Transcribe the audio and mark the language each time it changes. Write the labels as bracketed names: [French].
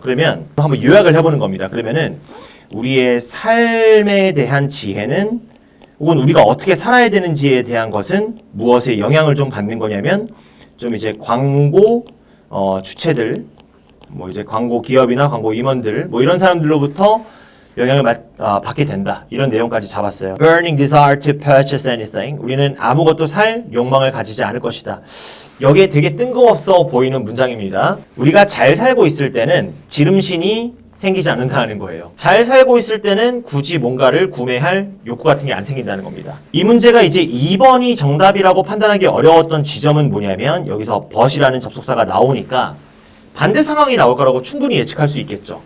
[Korean] 그러면 한번 요약을 해보는 겁니다. 그러면은 우리의 삶에 대한 지혜는 혹은 우리가 어떻게 살아야 되는지에 대한 것은 무엇에 영향을 좀 받는 거냐면 좀 이제 광고 주체들 뭐 이제 광고 기업이나 광고 임원들 뭐 이런 사람들로부터 영향을 받게 된다. 이런 내용까지 잡았어요. [English] Burning desire to purchase anything. [Korean] 우리는 아무것도 살 욕망을 가지지 않을 것이다. 여기에 되게 뜬금없어 보이는 문장입니다. 우리가 잘 살고 있을 때는 지름신이 생기지 않는다는 거예요. 잘 살고 있을 때는 굳이 뭔가를 구매할 욕구 같은 게 안 생긴다는 겁니다. 이 문제가 이제 2번이 정답이라고 판단하기 어려웠던 지점은 뭐냐면 여기서 but이라는 접속사가 나오니까 반대 상황이 나올 거라고 충분히 예측할 수 있겠죠.